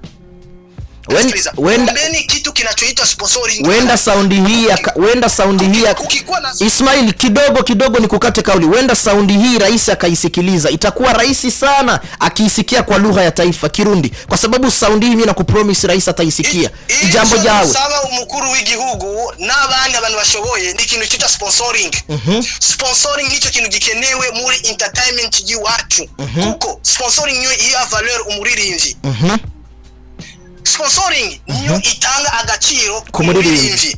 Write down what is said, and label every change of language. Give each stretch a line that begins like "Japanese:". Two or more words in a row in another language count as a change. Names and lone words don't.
Swahili: Wendeni kitu kinachoitwa sponsoring. Wenda saundi hii Ismail, kidogo ni kukate kauli. Wenda saundi hii rais akaisikiliza, itakuwa rahisi sana akiisikia kwa lugha ya taifa Kirundi, kwa sababu saundi hii mimi nakupromise rais ataisikia.
Rundi: Jambo jawe sawa umukuru w'igihugu n'abandi abantu bashoboye ni kintu cyitwa sponsoring. Sponsoring hicho kintu gikenewe muri entertainment y'iwacu. Kuko sponsoring niyo iya valeur umuririmbyi. Sponsoring niyo itanga agaciro ku muririmbyi.